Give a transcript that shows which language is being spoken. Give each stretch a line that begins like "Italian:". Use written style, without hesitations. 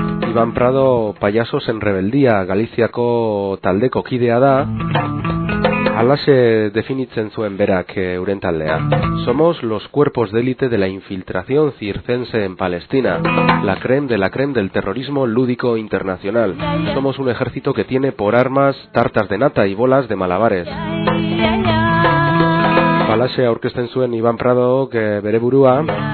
Basque: Iván Prado, Payasos en Rebeldía, Galiziako taldeko kidea da. Alase definitzen zuen berak euren taldea.
Spanish: Somos los cuerpos de élite de la infiltración circense en Palestina, la creme de la creme del terrorismo lúdico internacional. Somos un ejército que tiene por armas tartas de nata y bolas de malabares.
Basque: Alase aurkezten zuen Iván Prado que bere burua.